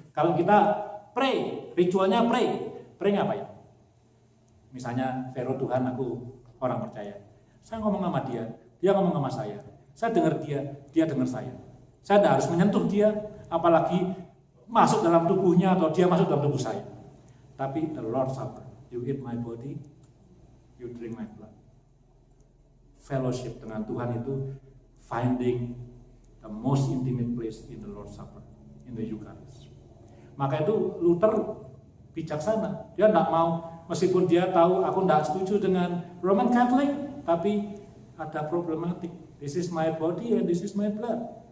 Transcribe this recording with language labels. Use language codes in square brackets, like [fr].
[id] Kalau kita pray, ritualnya pray ngapain? Misalnya Vero, Tuhan aku orang percaya, saya ngomong sama dia ngomong sama saya dengar dia dengar saya tidak harus menyentuh dia, apalagi masuk dalam tubuhnya atau dia masuk dalam tubuh saya. Tapi [en] the Lord's Supper, you eat my body, you drink my blood. Fellowship [id] dengan Tuhan itu [en] finding the most intimate place in the Lord's Supper, in the Eucharist. [id] Maka itu Luther bijaksana. Dia tidak mau, meskipun dia tahu aku tidak setuju dengan Roman Catholic, tapi ada problematik. [en] This is my body and this is my blood.